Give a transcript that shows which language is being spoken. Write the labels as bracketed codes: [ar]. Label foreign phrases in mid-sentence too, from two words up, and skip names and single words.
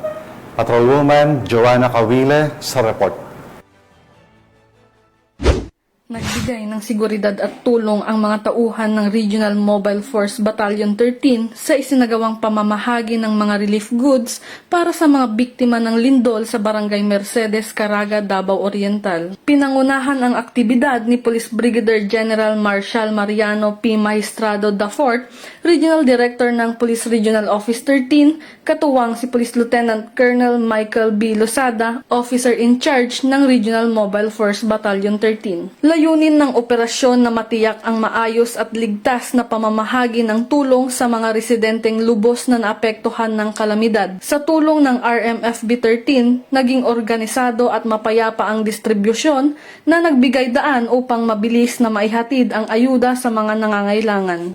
[tl] Patrolwoman Joanna Cawile sa report. Nagbigay ng seguridad at tulong ang mga tauhan ng Regional Mobile Force Battalion 13 sa isinagawang pamamahagi ng mga [en] relief goods [tl] para sa mga biktima ng lindol sa Barangay Mercedes, Caraga, Davao Oriental. Pinangunahan ang aktibidad ni Police Brigadier General Marshal Mariano P. Maestrado IV, [en] Regional Director [tl] ng Police Regional Office 13, katuwang si Police Lieutenant Colonel Michael B. Losada, [en] Officer in Charge [tl] ng Regional Mobile Force Battalion 13. Layunin ng operasyon na matiyak ang maayos at ligtas na pamamahagi ng tulong sa mga residenteng lubos na naapektuhan ng kalamidad. Sa tulong ng RMFB 13, naging organisado at mapayapa ang distribusyon na nagbigay daan upang mabilis na maihatid ang ayuda sa mga nangangailangan.